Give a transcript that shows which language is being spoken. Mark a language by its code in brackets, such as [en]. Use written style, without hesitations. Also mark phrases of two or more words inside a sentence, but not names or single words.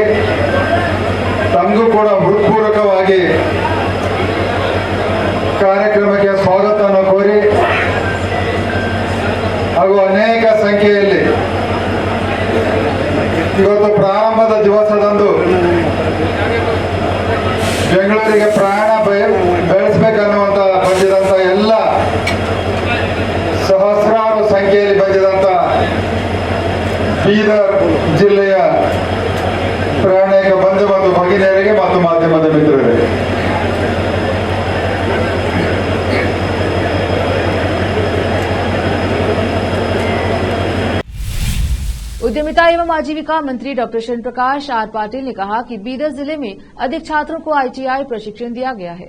[kn] ತಮಗೂ ಕೂಡ ಹೃತ್ಪೂರ್ವಕವಾಗಿ ಕಾರ್ಯಕ್ರಮಕ್ಕೆ ಸ್ವಾಗತವನ್ನು ಕೋರಿ ಹಾಗೂ ಅನೇಕ ಸಂಖ್ಯೆಯಲ್ಲಿ ಇವತ್ತು ಪ್ರಾರಂಭದ ದಿವಸದಂದು ಬೆಂಗಳೂರಿಗೆ ಪ್ರಯಾಣ ಬೆಳೆಸಬೇಕನ್ನುವಂತ ಬಂದಿದಂತ ಎಲ್ಲ ಸಹಸ್ರಾರು ಸಂಖ್ಯೆಯಲ್ಲಿ ಬಂದಿದಂತ ಬೀದರ್ ಜಿಲ್ಲೆಯ ಪ್ರಯಾಣಿಕ ಬಂಧು ಮತ್ತು ಭಗಿನಿಯರಿಗೆ ಮತ್ತು ಮಾಧ್ಯಮದ ಮಿತ್ರರಿಗೆ [hi] उद्यमिता एवं आजीविका मंत्री डॉक्टर शिव प्रकाश आर पाटिल ने कहा कि बीदर जिले में अधिक छात्रों को आईटीआई प्रशिक्षण दिया गया है।